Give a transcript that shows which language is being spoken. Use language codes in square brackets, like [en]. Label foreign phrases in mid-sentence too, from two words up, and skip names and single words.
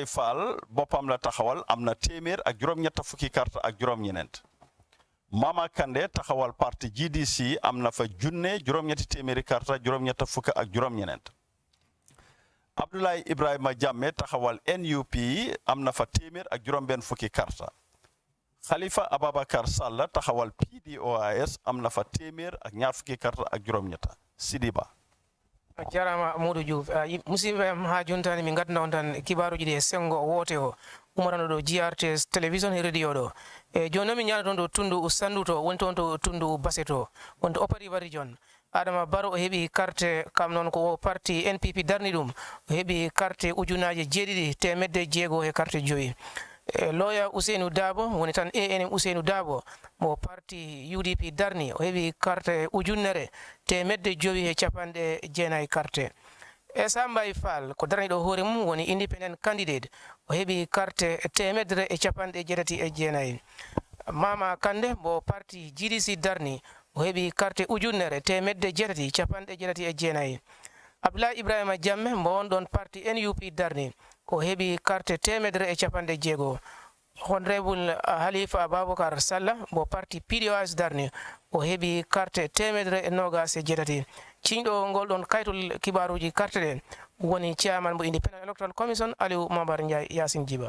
[wo] Fall boppam la taxawal am na téeméer ak juróom-ñett fukki karta ak juróom-ñeneent Mama Kande taxawal parti GDC am na fa junne juróom-ñetti téeméeri karta juróom-ñett fukk ak juróom-ñeneent Abdoulaye Ibrahima Jamme taxawal NUP am na fa téeméer ak juróom-benn fukki karta Khalifa Ababakar Sall taxawal PDOIS am na fa téeméer ak ñaar fukki karta ak juróom-ñetta Sidiba [ff] jarama Modou Diouf musidɓe ha jontani min gadna on tan kibaruji ɗi e sengo wote o umarano ɗo GRTS télévision e radio ɗo joni noon min ñana toon ɗo tundu sandu to woni toon to tundu basse to wonto opari region Adama Barrow o heɓi carte kam noon ko parti NPP darni ɗum o heɓi carte ujunaje jeeɗiɗi temedde jeego e carte joyi Lawyer Usenu Dabo woni tan ANM Usenu Dabo mo parti UDP darni o heɓi carte ujunnere temedde jowi e capanɗe jeenayi carte Essa Mbay Fall ko darniɗo hoore mum woni [en] independent candidate [ff] o heɓi carte temedre e capanɗe jeetati e jeenayi Mama Kande mo parti GDC darni o heɓi carte ujunnere temedde jeetati capanɗe jeetati e jeenayi Abdoulaye Ibrahima Jamme mo won ɗon parti NUP darni ko heɓi carte temedre e capanɗe jeego honorable Halifa Abubakar Salla mo parti PDOIS darni o heɓi carte temedre e nogas e jeetati ciñɗo ngol ɗon kaytol kibaruji carte ɗe woni chairman mo [en] Independent Electoral Commission [ff] Aliou Mambar Ndiaye Yasin Djiba